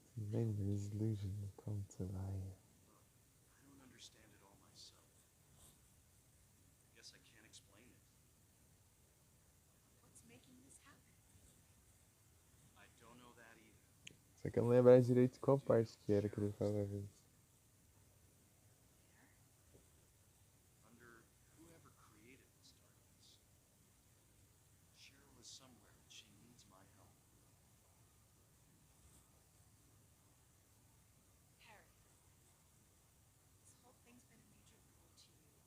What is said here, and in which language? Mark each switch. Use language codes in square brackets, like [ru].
[en] Many illusion will come to life. Look, I don't understand it all myself. I guess I can't explain it. What's making this happen? I don't know that either. [pt] Só que eu não lembro direito qual parte que era que ele falava isso. [en] Under whoever created this darkness, Cheryl is somewhere and she needs my help. Harry, this whole thing's been a major blow to you.